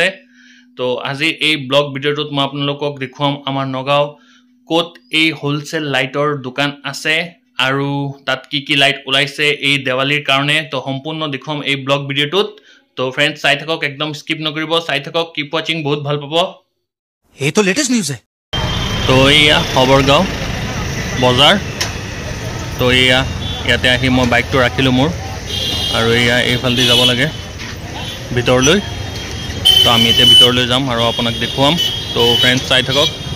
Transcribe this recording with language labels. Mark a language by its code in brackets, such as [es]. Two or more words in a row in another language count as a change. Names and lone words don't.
[as] তো আজি এই [en] blog video [as] মই আপোনালোকক দেখুৱাম আমাৰ নগাঁও ক'ত এই [en] wholesale light [as] দোকান আছে আৰু তাত কি লাইট ওলাইছে এই দিৱালীৰ কাৰণে। তো সম্পূৰ্ণ দেখুৱাম এই [en] blog video. [as] তো ফ্ৰেন্ডছ চাই থাকক, একদম স্কিপ নকৰিব, চাই থাকক, [en] keep watching, [as] বহুত ভাল পাব। [hi] ये तो [en] latest news [hi] है। [as] তো এয়া খবৰগাঁও বজাৰ। তো এয়া ইয়াতে আহি মই বাইকটো ৰাখিলোঁ মোৰ, আৰু এয়া এইফালেদি যাব লাগে ভিতৰলৈ। তো আমি এতিয়া ভিতৰলৈ যাম আৰু আপোনাক দেখুৱাম। তো ফ্ৰেন্ডছ চাই থাকক।